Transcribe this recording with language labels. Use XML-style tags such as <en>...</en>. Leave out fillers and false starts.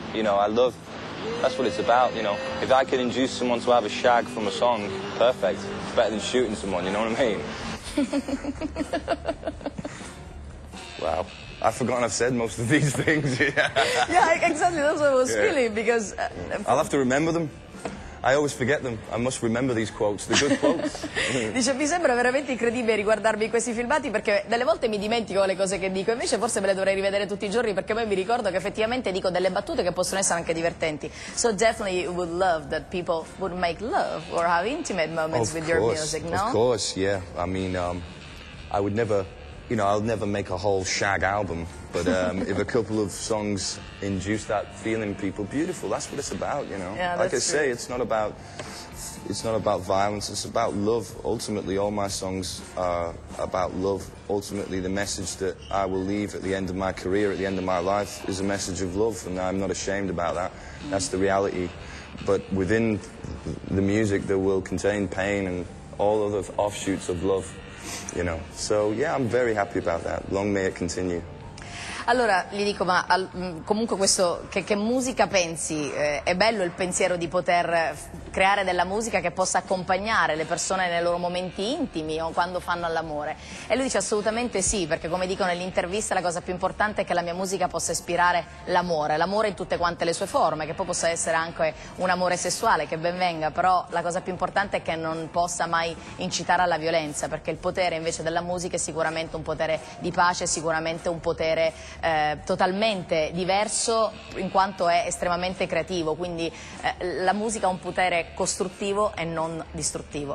<en>You know, that's what it's about, you know. If I can induce someone to have a shag from a song, perfect. It's better than shooting someone, you know what I mean? Wow. I've forgotten I've said most of these things. Yeah, exactly, that's what I was feeling, because... I'll have to remember them. I always forget them. I must remember these quotes, the good quotes.</en> <it>Dice, mi sembra veramente incredibile riguardarmi questi filmati perché delle volte mi dimentico le cose che dico, invece forse me le dovrei rivedere tutti i giorni perché poi mi ricordo che effettivamente dico delle battute che possono essere anche divertenti.</it> <en>So definitely you would love that people would make love or have intimate moments with your music, no? Of course, yeah. I mean, I would never, you know, I'll never make a whole shag album, but if a couple of songs induce that feeling, people, beautiful, that's what it's about, you know. Yeah, like I say, it's not about violence, it's about love. Ultimately, all my songs are about love. Ultimately, the message that I will leave at the end of my career, at the end of my life, is a message of love, and I'm not ashamed about that. That's the reality. But within the music, there will contain pain and all other offshoots of love, you know. So, yeah, I'm very happy about that. Long may it continue.</en> <it>Allora, gli dico, ma comunque questo, che musica pensi? È bello il pensiero di poter creare della musica che possa accompagnare le persone nei loro momenti intimi o quando fanno all'amore? E lui dice assolutamente sì, perché come dico nell'intervista la cosa più importante è che la mia musica possa ispirare l'amore in tutte quante le sue forme, che poi possa essere anche un amore sessuale, che ben venga, però la cosa più importante è che non possa mai incitare alla violenza, perché il potere invece della musica è sicuramente un potere di pace, è sicuramente un potere totalmente diverso in quanto è estremamente creativo, quindi la musica ha un potere costruttivo e non distruttivo.</it>